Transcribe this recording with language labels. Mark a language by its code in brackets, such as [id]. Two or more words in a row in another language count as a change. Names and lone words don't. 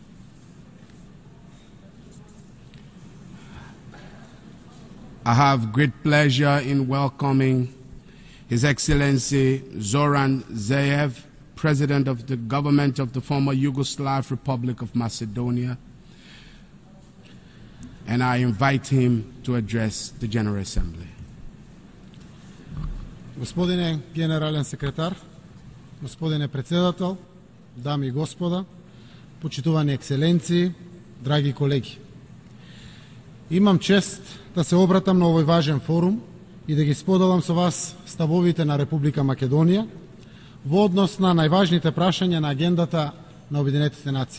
[en] I have great pleasure in welcoming His Excellency Zoran Zaev, President of the Government of the former Yugoslav Republic of Macedonia, and I invite him to address the General Assembly. [mk] Господине генерален секретар, господине председател, дами и господа, почитувани екселенции, драги колеги. Имам чест да се обратам на овој важен форум и да ги споделам со вас ставовите на Република Македонија во однос на најважните прашања на агендата на Обединетите нации.